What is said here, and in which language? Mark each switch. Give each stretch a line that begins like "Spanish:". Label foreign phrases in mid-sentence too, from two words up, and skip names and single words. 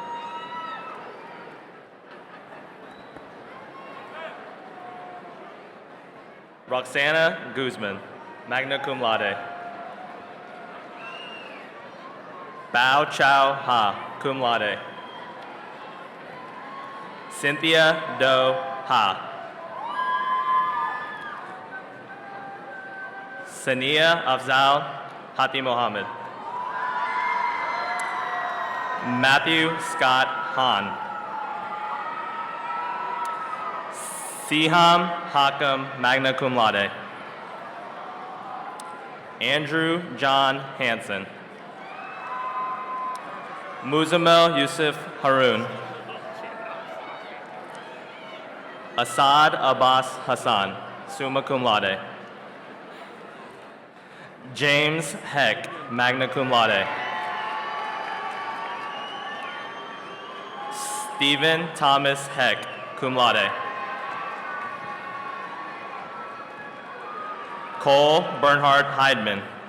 English: Roxana Guzman,
Latin: magna cum laude.
English: Bao Chao Ha,
Latin: cum laude.
English: Cynthia Do Ha. Sania Afzal Hati Mohammed. Matthew Scott Hahn. Siham Hakam,
Latin: magna cum laude.
English: Andrew John Hansen. Muzamil Yusuf Harun. Asad Abbas Hassan,
Latin: summa cum laude.
English: James Heck,
Latin: magna cum laude.
English: Stephen Thomas Heck,
Latin: cum laude.
English: Cole Bernhard Heidman.